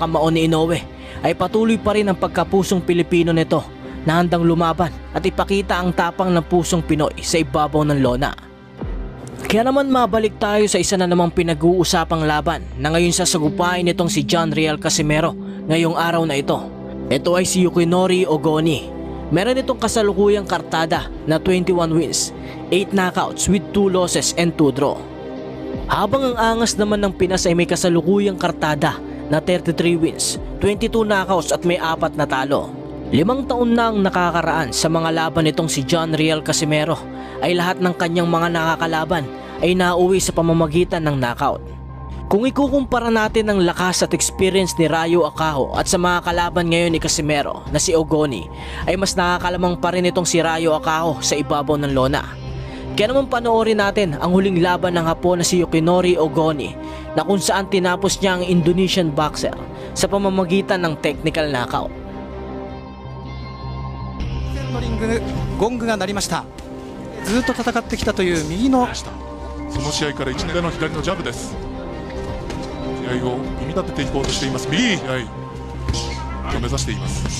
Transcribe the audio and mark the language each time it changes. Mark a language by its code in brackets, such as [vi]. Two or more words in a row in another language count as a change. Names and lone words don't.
[tl] kamao ni Inoue, ay patuloy pa rin ang pagkapusong Pilipino nito na handang lumaban at ipakita ang tapang ng pusong Pinoy sa ibabaw ng lona. Kaya naman mabalik tayo sa isa na namang pinag-uusapang laban na ngayon sasagupain nitong si John Riel Casimero ngayong araw na ito. Ito ay si Yukinori Ogoni. Meron itong kasalukuyang kartada na 21 [en] wins, 8 knockouts with 2 losses and 2 draw. [tl] Habang ang angas naman ng Pinas ay may kasalukuyang kartada na 33 [en] wins, 22 knockouts [tl] at may 4 na talo. 5 taon na ang nakakaraan sa mga laban nitong si John Riel Casimero ay lahat ng kanyang mga nakakalaban ay nauwi sa pamamagitan ng knockout. Kung ikukumpara natin ang lakas at experience ni Ryu Akaho at sa mga kalaban ngayon ni Casimero na si Ogoni, ay mas nakakalamang pa rin itong si Ryu Akaho sa ibabaw ng lona. Kaya naman panoorin natin ang huling laban ng Hapon na si Yukinori Ogoni na kung saan tinapos niya ang Indonesian boxer sa pamamagitan ng [en] technical knockout. [ja] のリングゴングが鳴りました。ずっと戦ってきたという右のその試合から1年での左のジャブです。試合を組み立てていこうとしています。右試合を目指しています。